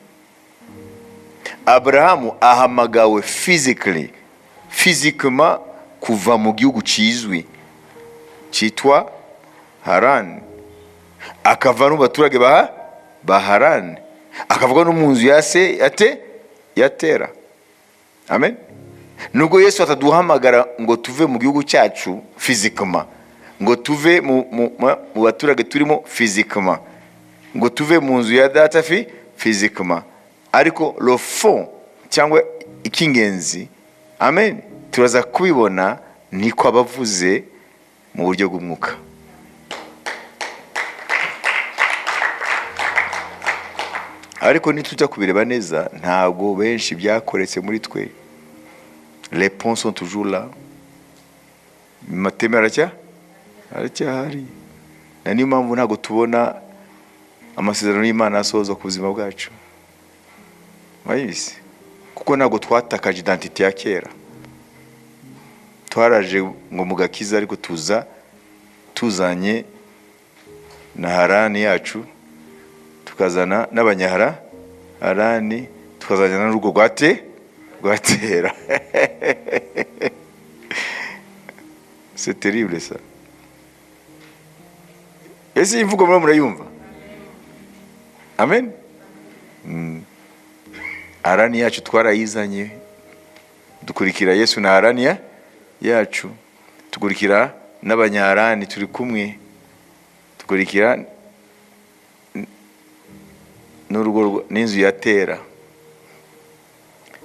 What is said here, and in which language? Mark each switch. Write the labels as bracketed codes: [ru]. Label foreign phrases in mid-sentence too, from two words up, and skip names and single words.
[rw] Aburahamu ahamagawe physiquement kuva mu gihugu kizwi cyitwa Harani, akava n'abaturage ba Harani, akavuga no mu nzu ya Tera. Amen. Nubwo Yesu ataduhamagara ngo tuve mu gihugu cyacu physiquement, ngo tuve mu baturage turimo physiquement, ngo tuve mu nzu ya data physiquement, ariko [fr] le fond [rw] cyangwa ikingenzi, amen, turaza kubibona niko abavuze mu buryo bw'umwuka. Ariko nitujya kubireba neza ntabwo benshi byakoretse muri twe. [fr] Les ponts sont toujours là. [rw] Mateme aracyahari. Na niyo mpamvu ntabwo tubona amasezerano y'Imana asozwa ku buzima bwacu. Mwayizi? Kuko ntabwo twatakaje identité ya kera. Twaraje ngo mugakiza, ariko tuzanye na Harani yacu, tukazana n'Abanyaharani, tukazana n'urugo rwa Tera. [fr] C'est terrible ça. [rw] Ese imvugo murayumva? Amen. Harani yacu twarayizanye, dukurikira Yesu na Harani yacu, tukurikira n'Abanyaharani turi kumwe, tukurikira n'urugo n'inzu ya Tera.